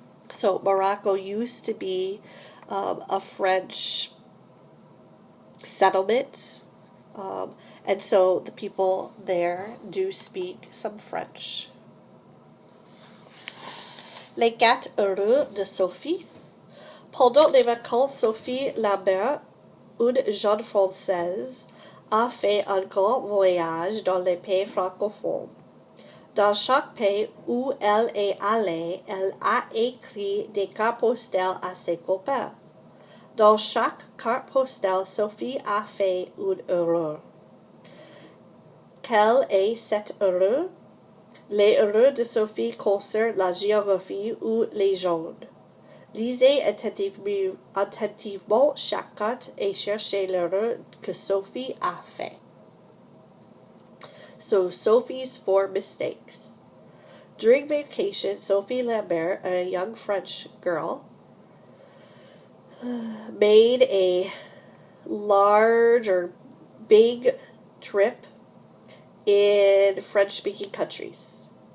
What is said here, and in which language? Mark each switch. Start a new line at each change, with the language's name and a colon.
English: So Morocco used to be a French settlement, and so the people there do speak some French.
French: Les 4 heureux de Sophie. Pendant les vacances, Sophie Lambert, une jeune Française, a fait un grand voyage dans les pays francophones. Dans chaque pays où elle est allée, elle a écrit des cartes postales à ses copains. Dans chaque carte postale, Sophie a fait une erreur. Quel est cet erreur? Les erreurs de Sophie concernent la géographie ou les zones. Lisez attentivement chaque carte et cherchez l'erreur que Sophie a fait.
English: So, Sophie's 4 mistakes. During vacation, Sophie Lambert, a young French girl, made a large or big trip in French-speaking countries.